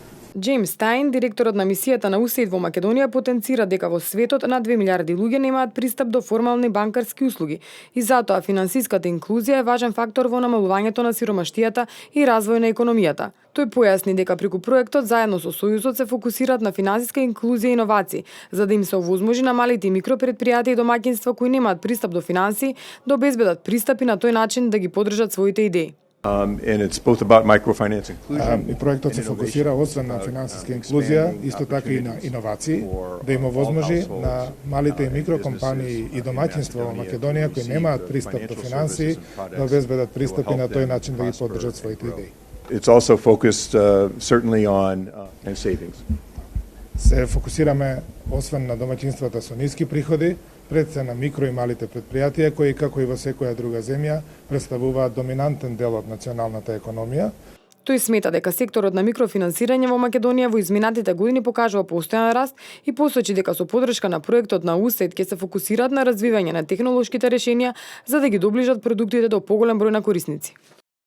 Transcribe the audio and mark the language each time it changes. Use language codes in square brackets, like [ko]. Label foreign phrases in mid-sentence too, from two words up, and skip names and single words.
[mk] Джеймс Стајн, директорот на мисијата на USAID во Македонија, потенцира дека во светот над 2 милиарди луѓе немаат пристап до формални банкарски услуги и затоа финансиската инклузија е важен фактор во намалувањето на сиромаштијата и развој на економијата. Тој појасни дека преку проектот заедно со Сојузот се фокусираат на финансиска инклузија и иновации, за да им се овозможи на малите и микропредпријатија и домаќинства кои немаат пристап до финансии да обезбедат пристап и на тој начин да ги поддржат своите идеи. [en] And it's both about microfinance [mk] И проектот се фокусира освен на финансиска инклузија, исто така и на иновации, да им овозможи на малите и микрокомпании и домаќинства во Македонија кои немаат пристап до финансии да обезбедат пристап и на тој начин да ги поддржат своите идеи. [en] It's also focused certainly on savings. [mk] Се фокусираме освен на домаќинствата со ниски приходи, пред се на микро и малите предпријатија кои, како и во секоја друга земја, представуваат доминантен дел од националната економија. Тој смета дека секторот на микрофинансирање во Македонија во изминатите години покажува постојан раст и посочи дека со поддршка на проектот на USAID ќе се фокусираат на развивање на технолошките решенија за да ги доближат продуктите до поголем број на корисници.